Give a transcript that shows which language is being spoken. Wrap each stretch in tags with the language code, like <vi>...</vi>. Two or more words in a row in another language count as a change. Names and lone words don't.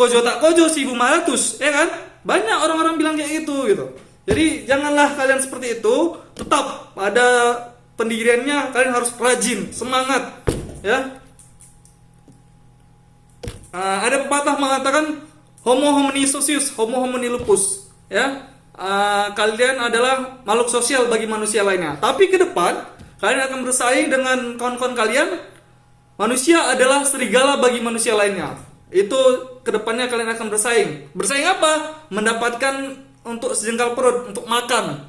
<min>Kojo tak kojo</min> <id>1500, ya kan? Banyak orang-orang bilang kayak gitu. Jadi janganlah kalian seperti itu. Tetap ada pendiriannya, kalian harus rajin, semangat, ya. Ada pepatah mengatakan</id> <la>homo homini socius, homo homini lupus,</la> <id>ya. Kalian adalah makhluk sosial bagi manusia lainnya. Tapi ke depan kalian akan bersaing dengan kawan-kawan kalian. Manusia adalah serigala bagi manusia lainnya. Itu ke depannya kalian akan bersaing. Bersaing apa? Mendapatkan untuk sejengkal perut, untuk makan.</id>